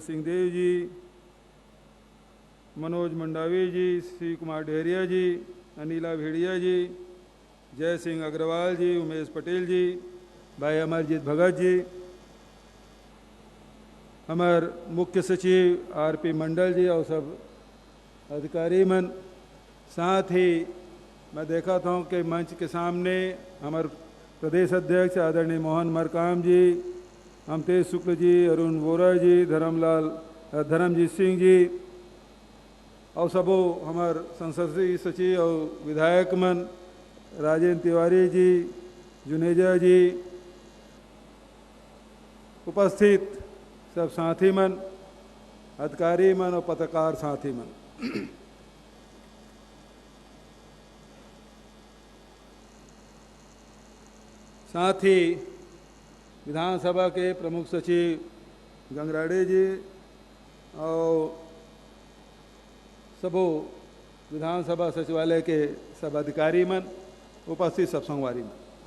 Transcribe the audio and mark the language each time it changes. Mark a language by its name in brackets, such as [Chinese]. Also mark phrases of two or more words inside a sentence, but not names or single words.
[Chhattisgarhi] सिंहदेव जी, मनोज मंडावी जी, श्री कुमार डेहरिया जी, अनिला भेड़िया जी, जय सिंह अग्रवाल जी, उमेश पटेल जी, भाई अमरजीत भगत जी, हमार मुख्य सचिव आर.पी. मंडल जी और सब अधिकारी मन, साथ ही मैं देखा था कि मंच के सामने हमारे प्रदेश अध्यक्ष आदरणीय मोहन मरकाम जी, अमतेज शुक्ल जी, अरुण वोरा जी, धर्मजीत सिंह जी और सबो हमार संसदीय सचिव और विधायक मन, राजेंद्र तिवारी जी, जुनेजा जी, उपस्थित सब साथी मन, अधिकारी मन और पत्रकार साथी मन, साथ ही विधानसभा के प्रमुख सचिव गंगराड़े जी और सबो विधानसभा सचिवालय के सब अधिकारी मन, उपस्थित सब संगवारी मन,